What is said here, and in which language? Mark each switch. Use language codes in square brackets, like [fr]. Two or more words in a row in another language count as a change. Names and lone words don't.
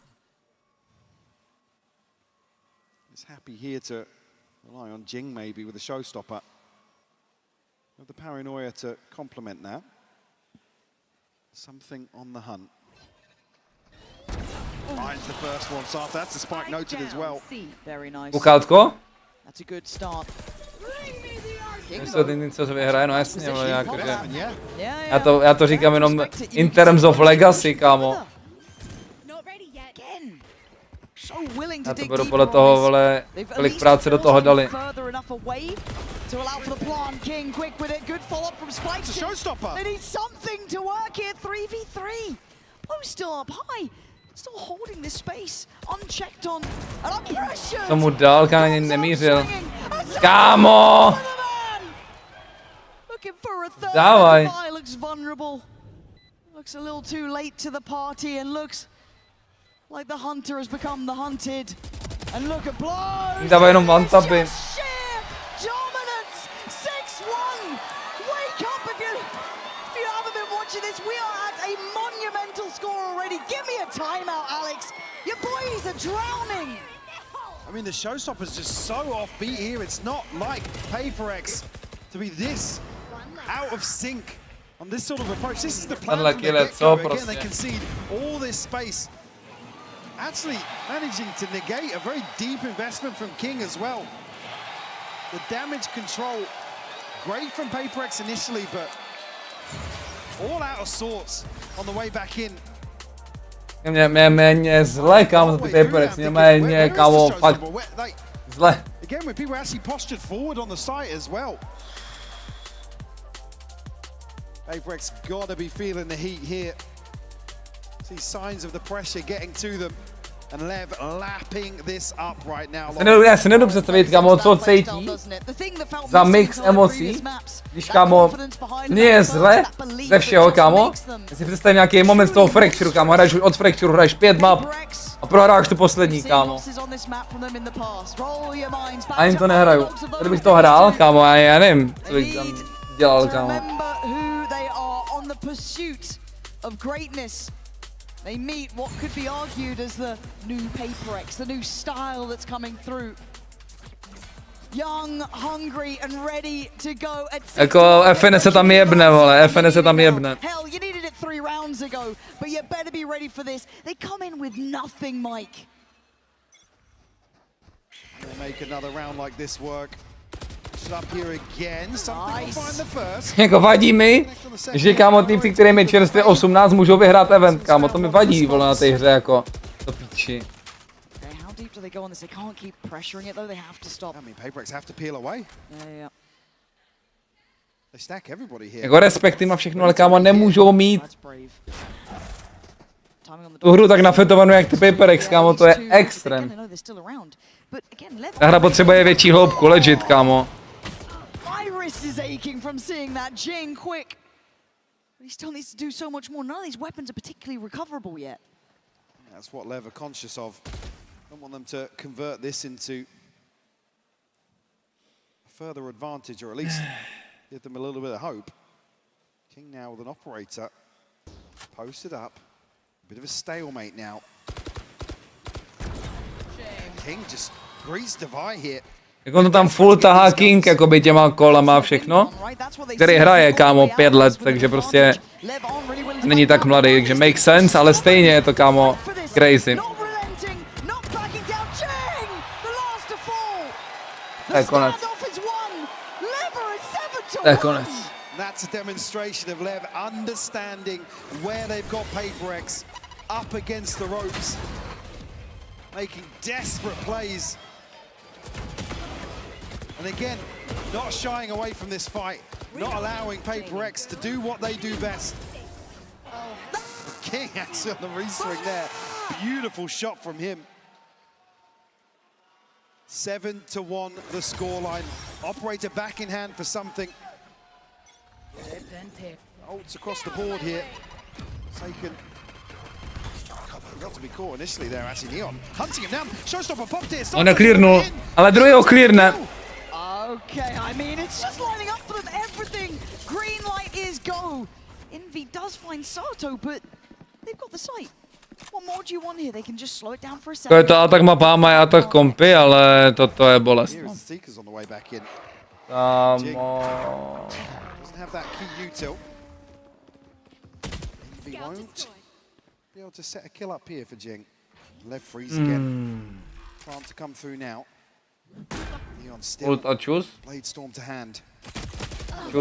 [en] He's happy here to rely on Jing maybe with a showstopper. Have the paranoia to complement now. Something on the hunt. Finds the first one, Sato. That's a spike noted as well. Very nice. [cs] Ukátko? [en] That's a good start. [cs] Jestli to něco se vyhraje, no jasně, ale jakože... Já to říkám jenom [en] in terms of legacy, [cs] kámo. Já to beru podle toho, vole, kolik práce do toho dali. Co mu dal, kámo, ani nemířil. Kámo! Dávaj. [en] Looks a little too late to the party and looks like the hunter has become the hunted. And look at blows. [cs] Dávaj jenom one-tapy. [en] Dominance 6-1. Wake up if you haven't been watching this. We are at a monumental score already. Give me a timeout, Alex. Your boys are drowning. I mean, the showstopper's just so offbeat here. It's not like PRX to be this out of sync on this sort of approach. This is the plan from the get-go. Again, they concede all this space. Actually managing to negate a very deep investment from King as well. The damage control, great from PRX initially, but all out of sorts on the way back in. [cs] Méně zle, kámo, za ty PRX, méně, kámo, fakt zle. [en] Again, when people actually postured forward on the site as well. PRX gotta be feeling the heat here. See signs of the pressure getting to them. And LEV lapping this up right now. [cs] Já si nedobu představit, kámo, co cítí za mix emocí, když, kámo, mně je zle ze všeho, kámo. Já si představím nějaký moment z toho fracture, kámo, hraješ od fracture, hraješ 5 map a prohráš tu poslední, kámo. Ani to nehraju. Kdybych to hrál, kámo, já nevím, co bych tam dělal, kámo. [en] They meet what could be argued as the new PRX, the new style that's coming through. Young, hungry and ready to go at [cs] Jako FN se tam jebne, vole, FN se tam jebne. [en] Hell, you needed it 3 rounds ago, but you better be ready for this. They come in with nothing, Mike. They make another round like this work. Up here again. Something will find the first. [cs] Jako vadí mi, že, kámo, týmci, kterým je čerstvě 18, můžou vyhrát event, kámo, to mi vadí, vole, na té hře, jako, to píči. [en] How deep do they go on this? They can't keep pressuring it though, they have to stop. I mean, PRX have to peel away. Yeah. They stack everybody here. [cs] Jako respekt jim a všechno, ale, kámo, nemůžou mít tu hru tak nafetovanou jak ty PRX, kámo, to je extrém. Ta hra potřebuje větší hloubku, legit, kámo. [en] Iris is aching from seeing that Jing quick. But he still needs to do so much more. None of these weapons are particularly recoverable yet. That's what LEV are conscious of. Don't want them to convert this into a further advantage, or at least give them a little bit of hope. King now with an operator. Posted up. A bit of a stalemate now. King just greased Divide here. [cs] Jak on to tam full tahá King, jakoby těma kolama a všechno, který hraje, kámo, 5 let, takže prostě není tak mladý, takže [en] make sense, [cs] ale stejně je to, kámo, crazy. To je konec. To je konec. [en] That's a demonstration of LEV understanding where they've got PRX up against the ropes, making desperate plays. And again, not shying away from this fight, not allowing PRX to do what they do best. King actually on the re-swing there. Beautiful shot from him. 7-1 the scoreline. Operator back in hand for something. Ults across the board here. Taken. Got to be caught initially there, actually. Neon hunting him down. Showstopper popped here. [cs] On neklírnul, ale druhý ho klírne. [en] Okay, I mean, it's just lining up for them, everything. Green light is go. Envy does find Sato, but they've got the sight. What more do you want here? They can just slow it down for a second. [cs] To je to atak mapa, má atak kompy, ale toto je bolest. Kámo. [en] Doesn't have that key util. Envy won't be able to set a kill up here for Jing. LEV freeze again. Trying to come through now. Neon still. Blade storm to hand. Choose.